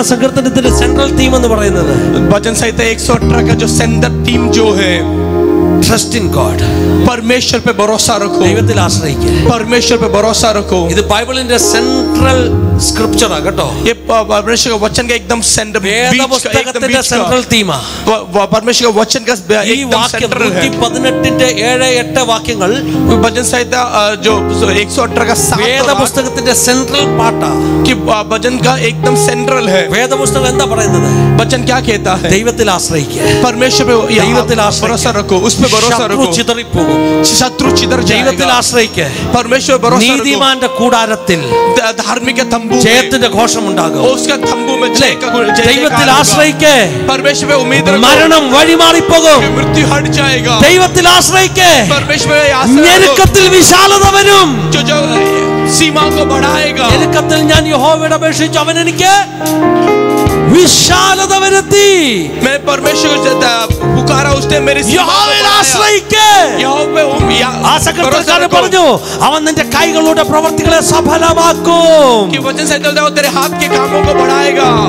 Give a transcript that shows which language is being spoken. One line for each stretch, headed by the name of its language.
Malayalam: 118 സങ്കീർത്തനത്തിന്റെ central theme എന്ന് പറയുന്നത്
Hindi: भजन संहिता 118 का जो सेंटर थीम जो है,
English: Trust in God.
Hindi: परमेश्वर पे भरोसा रखो,
Malayalam: ദൈവത്തിൽ ആശ്രയിക്കുക.
Hindi: परमेश्वर पे भरोसा रखो.
Malayalam: ഇത് ബൈബിളിന്റെ സെൻട്രൽ സ്ക്രിപ്ചറാ കേട്ടോ.
Hindi: ये परमेश्वर का वचन का एकदम सेंटर,
Malayalam: വേദപുസ്തകത്തിന്റെ സെൻട്രൽ തീമാ.
Hindi: परमेश्वर का वचन का
Malayalam: ഈ
Hindi: एकदम
Malayalam: വാക്യം
Hindi: सेंटर है.
Malayalam: 118ന്റെ 7-8 വാക്യങ്ങൾ
Hindi: भजन संहिता जो 118 का 7
Malayalam: വേദപുസ്തകത്തിന്റെ സെൻട്രൽ പാർട്ടാ.
Hindi: कि भजन का एकदम सेंट्रल है.
Malayalam: വേദപുസ്തകം എന്താ പറയുന്നത്?
Hindi: वचन क्या कहता है?
Malayalam: ദൈവത്തിൽ ആശ്രയിക്കുക.
Hindi: परमेश्वर पे
Malayalam: ദൈവത്തിൽ
Hindi: भरोसा रखो, उस पे भरोसा
Malayalam: ശത്രു
Hindi: रखो.
Malayalam: ചിതറിപ്പോകും.
Hindi: शत्रु चिदर
Malayalam: ദൈവത്തിൽ
Hindi: जाएगा.
Malayalam: ആശ്രയിക്കുക.
Hindi: परमेश्वर पे भरोसा रखो.
Malayalam: നീതിമാന്റെ കൂടാരത്തിൽ
Hindi: धार्मिक के तंबू में
Malayalam: ജയത്തിന്റെ ഘോഷം ഉണ്ടാകും.
Hindi: उसका तंबू में जय का
Malayalam: ദൈവത്തിൽ ആശ്രയിക്കുക.
Hindi: परमेश्वर पे उम्मीद रखो.
Malayalam: മരണം വഴിമാറിപ്പോകും.
Hindi: मृत्यु हट जाएगा.
Malayalam: ദൈവത്തിൽ ആശ്രയിക്കുക.
Hindi: परमेश्वर पे आश्रय रखो.
Malayalam: ഞെരുക്കത്തിൽ വിശാലത വരും.
Hindi: जो सीमा को बढ़ाएगा.
Malayalam: ഞെരുക്കത്തിൽ ഞാൻ യഹോവയോട് അപേക്ഷിച്ചു, അവൻ എനിക്ക് വിശാലത വരുത്തി.
Hindi: मैं परमेश्वर को पुकारा, उसने मेरी सीमा को
Malayalam: യഹോവയിൽ
Hindi: बढ़ाया.
Malayalam: ആശ്രയിക്കുക.
Hindi: यहोवा
Malayalam: ആ സങ്കീർത്തനക്കാരൻ പറഞ്ഞു, അവൻ നിന്റെ കൈകളുടെ പ്രവർത്തികളെ സഫലമാക്കും.
Hindi: कि वचन से चलता है, तेरे हाथ के कामों को बढ़ाएगा.